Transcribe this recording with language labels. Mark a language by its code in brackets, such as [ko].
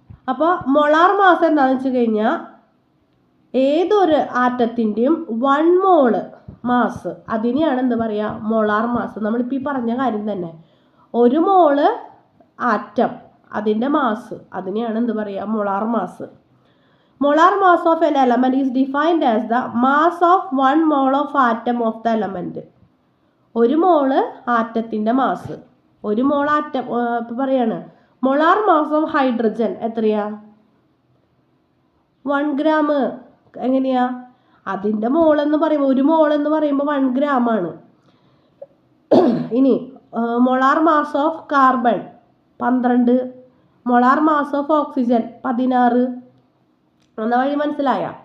[ml] അപ്പോൾ molar mass എന്താണെന്ന് വെച്ച് കഴിഞ്ഞാൽ ഏതൊരു ആറ്റത്തിൻ്റെയും 1 മോള് മാസ്, അതിനെയാണ് എന്ത് പറയുക? Molar mass. നമ്മളിപ്പോൾ ഈ പറഞ്ഞ കാര്യം തന്നെ, ഒരു മോള് ആറ്റം അതിൻ്റെ മാസ്, അതിനെയാണ് എന്ത് പറയുക? Molar mass. [en] Molar mass of an element is defined as the mass of 1 mole of atom of the element. [ml] ഒരു മോള് ആറ്റത്തിൻ്റെ മാസ്. ഒരു മോൾ ആറ്റം ഇപ്പോൾ പറയാണ് മൊളാർ മാസ് ഓഫ് ഹൈഡ്രജൻ എത്രയാ? 1 ഗ്രാം. എങ്ങനെയാ? അതിൻ്റെ മോളെന്ന് പറയുമ്പോൾ ഒരു മോളെന്ന് പറയുമ്പോൾ 1 ഗ്രാമാണ്. ഇനി molar mass of carbon 12, molar mass of oxygen 16. എന്ന വഴി മനസ്സിലായ?